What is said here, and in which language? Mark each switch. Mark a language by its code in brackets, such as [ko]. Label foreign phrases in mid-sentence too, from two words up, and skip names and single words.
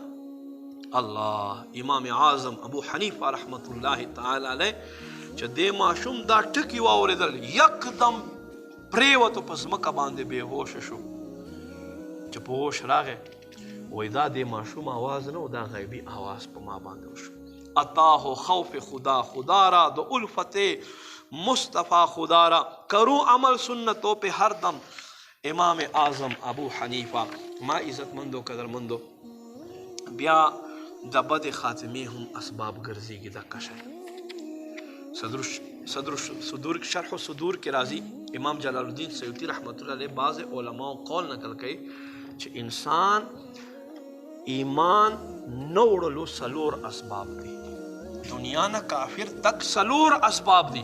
[ps] الله امام اعظم ابو حنیفه [ar] رحمت الله تعالی علیه [ps] چې دې ماشوم دا ټکي واورېدل، یکدم پرېوتو په ځمکه باندې بېهوشه شو. چې په هوش راغی وایي دا دې ماشوم آواز نه و، دا غیبي آواز په ما باندې وشو. [ur] عطاه خوف خدا را د الفت مصطفیٰ خدا را، کرو عمل سنتوں پہ ہر دم. [ps] امام اعظم ابو حنیفه ما عزتمندو قدرمندو بیا د بد خاتمې هم اسباب ګرځېږي. دقه شی صدور شرح صدور کې راځي، امام جلال الدین سیوطي [ar] رحمت الله علیه [ps] بعض علماء قول نقل کوي چې انسان ایمان نه وړلو څلور اسباب دي، دنیا نه کافر تک څلور اسباب دي.